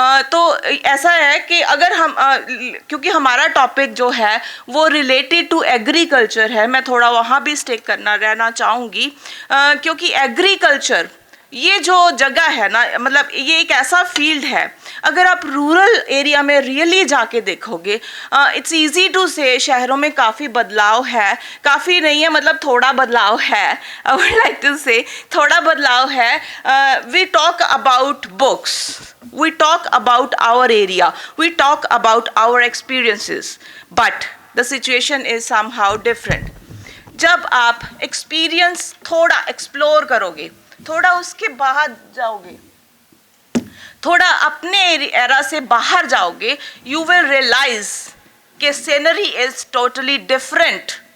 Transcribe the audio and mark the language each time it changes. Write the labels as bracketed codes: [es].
[hi] तो ऐसा है कि अगर हम क्योंकि हमारा टॉपिक जो है वो रिलेटेड टू एग्रीकल्चर है, मैं थोड़ा वहाँ भी स्टेक रहना चाहूँगी, क्योंकि एग्रीकल्चर ये जो जगह है ना, मतलब ये एक ऐसा फील्ड है, अगर आप रूरल एरिया में रियली जाके देखोगे, [en] it's easy to say [hi] शहरों में काफ़ी बदलाव है, काफ़ी नहीं है, मतलब थोड़ा बदलाव है, [en] I would like to say [hi] थोड़ा बदलाव है. We talk about books, [en] we talk about our area, we talk about our experiences, but the situation is somehow different. [hi] जब आप एक्सपीरियंस थोड़ा एक्सप्लोर करोगे, थोड़ा उसके बाहर जाओगे, थोड़ा अपने एरा से बाहर जाओगे, [en] you will realise [hi] कि [en] Scenery is totally different.